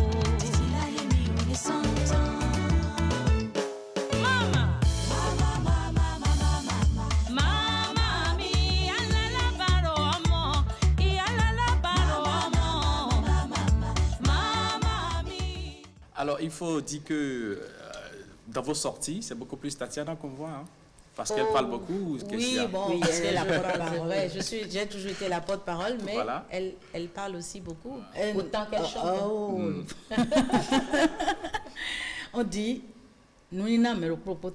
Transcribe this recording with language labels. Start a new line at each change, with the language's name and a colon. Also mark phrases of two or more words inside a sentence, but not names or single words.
Yoruba: títí láyé mi ò lè san tán. Mama, Mama, mama, mama, mama. mama mi, alálábàárò ọmọ, ìyá alálábàárò ọmọ. Mama mi.
French: Alors, il faut dire que dans vos sorties, c'est beaucoup plus Tatiana qu'on voit, hein, parce qu'elle parle beaucoup. Ou qu'est-ce qu'il y Oui, a? bon, parce qu'elle est la porte-parole. Ouais, j'ai toujours été la porte-parole, mais Voilà. elle parle aussi beaucoup. Autant qu'elle chante. On dit, nous n'avons pas le propos.